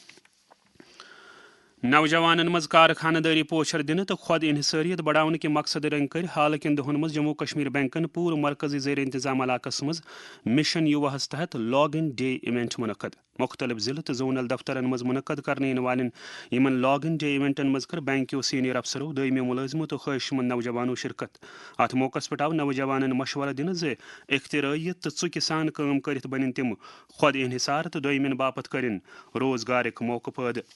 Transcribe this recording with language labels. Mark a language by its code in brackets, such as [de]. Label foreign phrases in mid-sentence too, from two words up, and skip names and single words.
[ks] نوجوانن مز کارخانہ داری پوچھر دن تو خود انحصاریت [ur] بڑھانے کے مقصد [ks] رنگ کر حال کن دہن مز جموں کشمیر بینکن پور مرکزی زیر انتظام علاقس مز مشن یوہس تحت لاگ ان ڈے ایونٹ منعقد مختلف ضلع تو زونل دفترن مز منعقد کرنے والن یمن لاگ ان ڈے ایونٹن مز کر بینکیو سینئر افسرو دمی ملازمو تو خواہش مند نوجوانو شرکت ات موقع پہ آو نوجوانن مشورہ دن زِ اختراعیت تو ژُکہِ سان کٲم کرتھ بنن تم خود انحصار تو دویمن باپت کرن روزگارک موقع پٲدٕ